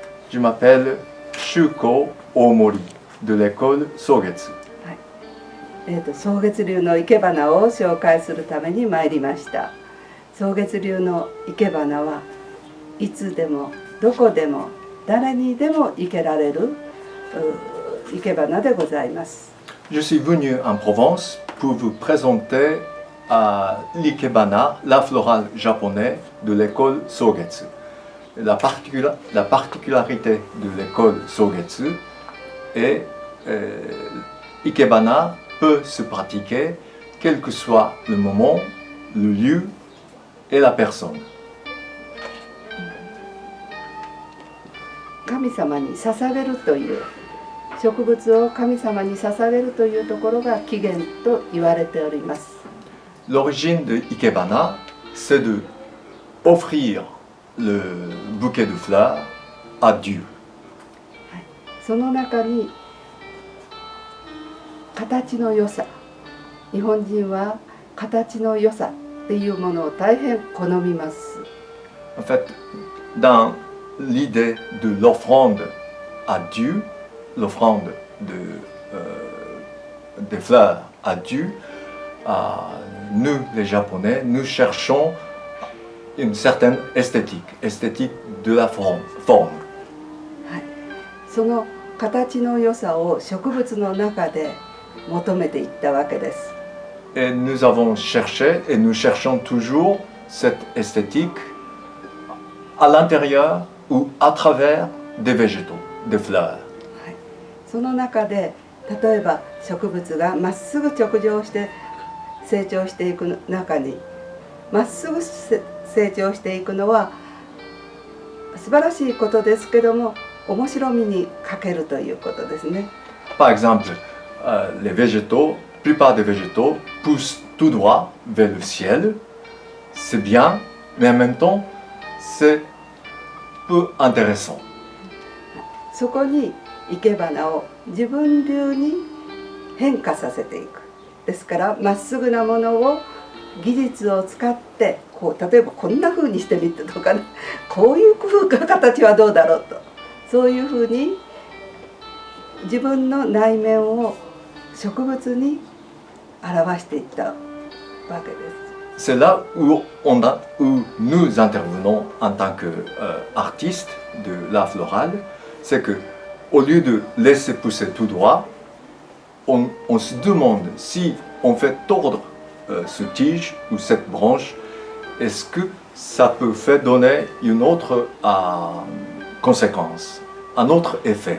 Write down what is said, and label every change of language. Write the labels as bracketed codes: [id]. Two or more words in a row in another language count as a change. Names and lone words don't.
[fr] Je m'appelle Shuko Omori de l'école Sogetsu. [ja] 草月流の生け花を紹介するために参りました。草月流の生け花はいつでもどこでも誰にでも生けられる生け花でございます。 [fr] Je suis venu en Provence pour vous présenter l'ikebana, la florale japonais de l'école Sogetsu. La particularité de l'école Sogetsu est ikebana peut se pratiquer quel que soit le moment, le lieu et la personne. [ja] 神様に捧げるという植物を神様に捧げるというところが起源と言われております。 [fr] L'origine de ikebana, c'est de offrir le bouquet de fleurs à Dieu. [ja] その中に形の良さ、日本人は形の良さっていうものを大変好みます。 [fr] En fait, dans l'idée de l'offrande à Dieu, l'offrande des fleurs à Dieu, nous les Japonais, nous cherchons une certaine esthétique de la forme. [ja] その形の良さを植物の中で求めていったわけです。 [fr] Et nous avons cherché et nous cherchons toujours cette esthétique à l'intérieur ou à travers des végétaux, des fleurs. [ja] その中で例えば植物がまっすぐ直上して成長していく中にまっすぐ成長していくのは素晴らしいことですけども面白みに欠けるということですね。 [fr] Par exemple, les végétaux, la plupart des végétaux poussent tout droit vers le ciel. C'est bien, mais en même temps, c'est peu intéressant. [ja] そこに生け花を自分流に変化させていく。ですからまっすぐなものを技術を使ってこう例えばこんな風にしてみてとかね、こういう形はどうだろうと、そういう風に自分の内面を植物に表していったわけです。 [fr] C'est là où nous intervenons en tant qu'artistes de l'art floral, c'est que au lieu de laisser pousser tout droit, on se demande si on fait tordre ce tige ou cette branche, est-ce que ça peut faire donner une autre conséquence, un autre effet.